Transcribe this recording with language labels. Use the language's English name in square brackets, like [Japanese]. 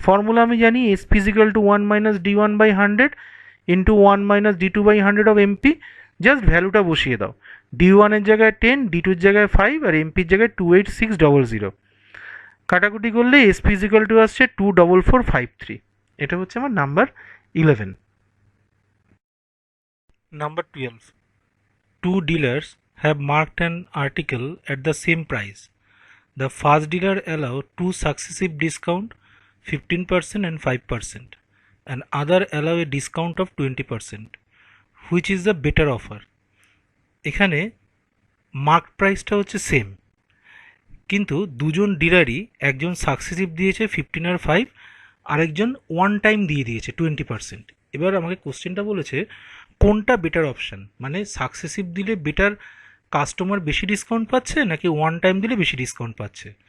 [Bangla] Formula আমি জানি SP is equal two 1 minus D1/100 into 1 minus D2/100 of MP, just ভ্যালুটা বসিয়ে দাও, D1 এর জায়গায় 10, D2 এর জায়গায় 5 আর এমপির জায়গায় 28600, কাটাকুটি করলে এসপি ইজিক্যাল টু আসছে 24453, এটা হচ্ছে আমার number 11। [English] Number 12. Two dealers have marked an article at the same price. The first dealer allow two successive discount 15% and 5%, and other allow a discount of 20%. Which is the better offer? [Bangla] এখানে mark প্রাইসটা হচ্ছে same, কিন্তু দুজন ডিলারই একজন successive দিয়েছে 15 আর 5, আরেকজন one time দিয়ে দিয়েছে 20%। এবার আমাকে কোশ্চেনটা বলেছে কোনটা বেটার অপশান, মানে সাকসেসিভ দিলে বেটার কাস্টমার বেশি ডিসকাউন্ট পাচ্ছে নাকি ওয়ান টাইম দিলে বেশি ডিসকাউন্ট পাচ্ছে।